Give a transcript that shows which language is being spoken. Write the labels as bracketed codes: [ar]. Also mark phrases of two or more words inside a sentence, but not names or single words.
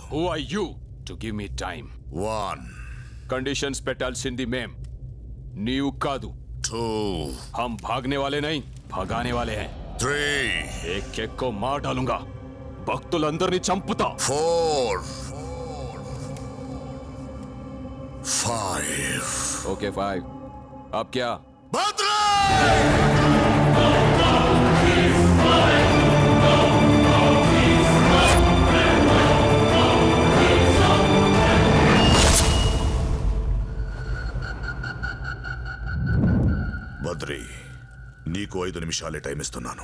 [en] Who are you to give me time? 1 [te] कंडीशंस పెట్టాల్సింది మేం, నీవు కాదు. 2 [hi] हम भागने वाले नहीं, भगाने वाले हैं. 3 एक को मार डालूंगा, [te] భక్తులందరినీ చంపుతా. [hi] 4 5 ओके 5. अब क्या? [te] భద్రా! బద్రి, నీకు 5 నిమిషాలే టైం ఇస్తున్నాను.